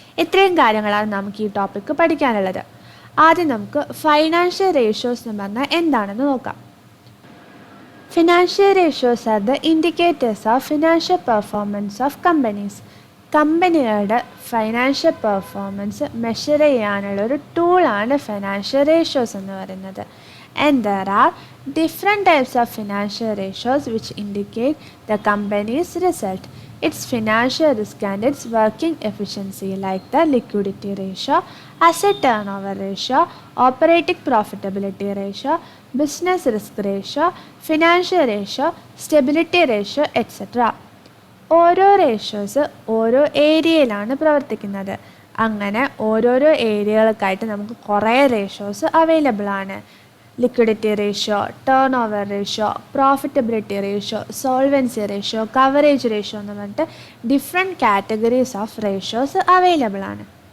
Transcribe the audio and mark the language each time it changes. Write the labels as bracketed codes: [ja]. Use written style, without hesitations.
[ml] ഇത്രയും കാര്യങ്ങളാണ് നമുക്ക് ഈ ടോപ്പിക്ക് പഠിക്കാനുള്ളത്. ആദ്യം നമുക്ക് ഫൈനാൻഷ്യൽ റേഷ്യോസ് എന്ന് പറഞ്ഞാൽ എന്താണെന്ന് നോക്കാം. [en] Financial ratios are the indicators of financial performance of companies. [ml] കമ്പനികളുടെ ഫൈനാൻഷ്യൽ പെർഫോമൻസ് മെഷർ ചെയ്യാനുള്ള ഒരു ടൂളാണ് ഫൈനാൻഷ്യൽ റേഷ്യോസ് എന്ന് പറയുന്നത്. [en] And there are different types of financial ratios which indicate the companies result, its financial risk and its working efficiency, like the liquidity ratio, asset turnover ratio, operating profitability ratio, business risk ratio, financial ratio, stability ratio, etc. [ml] ഓരോ ratios ഓരോ ഏരിയയിലാണ് പ്രവർത്തിക്കുന്നത്. അങ്ങനെ ഓരോരോ ഏരിയകൾക്കായിട്ട് നമുക്ക് കുറേ ratios available ആണ്. Liquidity ratio, turn over ratio, profitability ratio, solvency ratio, coverage ratio എന്ന് പറഞ്ഞിട്ട് different categories of ratios available ആണ്.